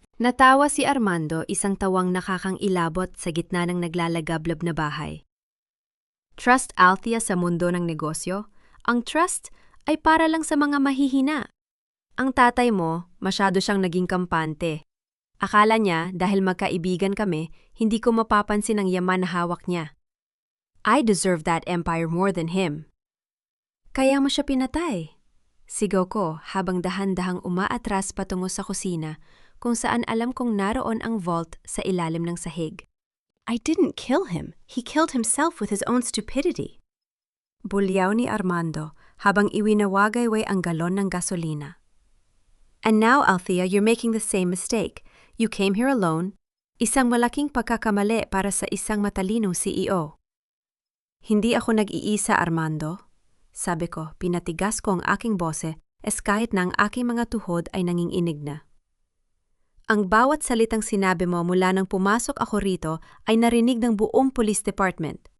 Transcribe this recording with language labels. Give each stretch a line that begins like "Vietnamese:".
Filipino: Natawa si Armando, isang tawang nakakangilabot sa gitna ng naglalagablab na bahay. Trust, Althea, sa mundo ng negosyo? Ang trust ay para lang sa mga mahihina. Ang tatay mo, masyado siyang naging kampante. Akala niya dahil magkaibigan kami, hindi ko mapapansin ang yaman na hawak niya.
English: I deserve that empire more than him.
Filipino: Kaya mo siya pinatay. Sigaw ko habang dahan-dahang umaatras patungo sa kusina kung saan alam kong naroon ang vault sa ilalim ng sahig.
English: I didn't kill him. He killed himself with his own stupidity.
Filipino: Bulyaw ni Armando habang iwinawagayway ang galon ng gasolina.
English: And now, Althea, you're making the same mistake. You came here alone.
Filipino: Isang malaking pagkakamali para sa isang matalinong CEO. Hindi ako nag-iisa, Armando. Sabi ko, pinatigas ko ang aking bose, kahit na ang aking mga tuhod ay nanginginig na. Ang bawat salitang sinabi mo mula nang pumasok ako rito ay narinig ng buong police department.